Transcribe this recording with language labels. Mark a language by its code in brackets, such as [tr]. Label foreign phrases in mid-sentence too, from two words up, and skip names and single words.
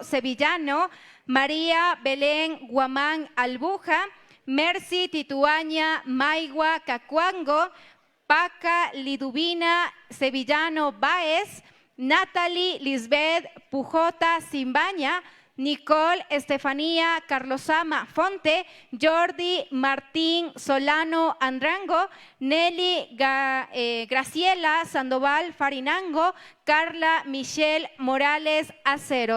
[es] Sevillano, María Belén Guamán Albuja, Mercy Tituaña Maigua Cacuango, Paca Liduvina Sevillano Baez, Natalie Lisbeth Pujota Simbaña, Nicole Estefanía Carlosama Fonte, Jordi Martín Solano Andrango, Nelly Graciela Sandoval Farinango, Carla Michelle Morales Acero.